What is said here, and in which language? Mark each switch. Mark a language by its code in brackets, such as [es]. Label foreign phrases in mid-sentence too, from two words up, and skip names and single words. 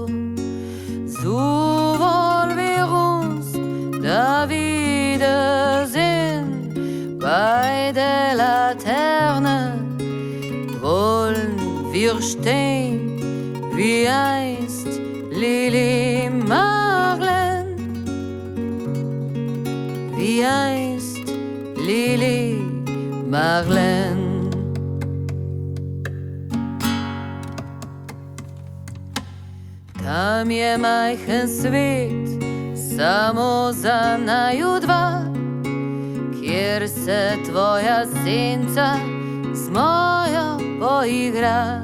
[de] So wollen wir uns da wiedersehen bei der Laterne, wollen wir stehen wie einst Lili Marlen. Wie einst Lili Marlen. [sl] Tam je majhen svet, samo za naju dva, kjer se tvoja senca z mojo poigra.